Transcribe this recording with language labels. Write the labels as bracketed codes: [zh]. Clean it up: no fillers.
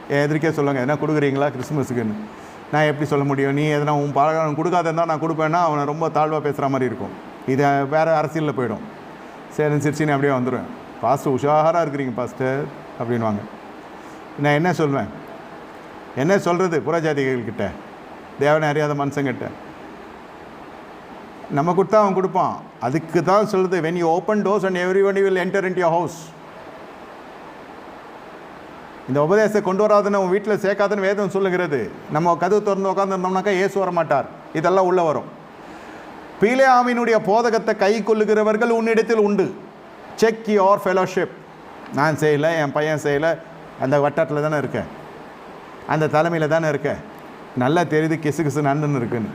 [ta] எதிர்க்கே சொல்லுவாங்க, எதனா கொடுக்குறீங்களா கிறிஸ்துமஸுக்குன்னு. நான் எப்படி சொல்ல முடியும்? நீ எதனா உன் பழகம் கொடுக்காத இருந்தால் நான் கொடுப்பேன்னா அவனை ரொம்ப தாழ்வாக பேசுகிற மாதிரி இருக்கும். இது வேறு அரசியலில் போயிடும். சரி சிரிச்சின்னு அப்படியே வந்துடுவேன். பாஸ்டர் உஷாராக இருக்கிறீங்க பாஸ்டர் அப்படின்வாங்க. நான் என்ன சொல்வேன், என்ன சொல்கிறது புறஜாதிகள்கிட்ட, தேவனை அறியாத மனுஷங்கிட்ட? நம்ம கொடுத்தா அவன் கொடுப்பான். அதுக்கு தான் சொல்லுது, [en] when you open doors and everybody will enter into your house. [ta] இந்த உபதேசத்தை கொண்டு வராதுன்னு உன் வீட்டில் சேர்க்காதுன்னு வேதம் சொல்லுகிறது. நம்ம கதவு திறந்து உட்காந்துருந்தோம்னாக்கா இயேசு வர மாட்டார், இதெல்லாம் உள்ளே வரும். பிலேயாமினுடைய போதகத்தை கை கொள்ளுகிறவர்கள் உன்னிடத்தில் உண்டு. [en] Check your fellowship. [ta] நான் செய்யலை, என் பையன் செய்யலை, அந்த வட்டாரத்தில் தானே இருக்கேன், அந்த தலைமையில் தானே இருக்கேன், நல்லா தெரியுது கிசு கிசு நடந்துன்னு இருக்குன்னு.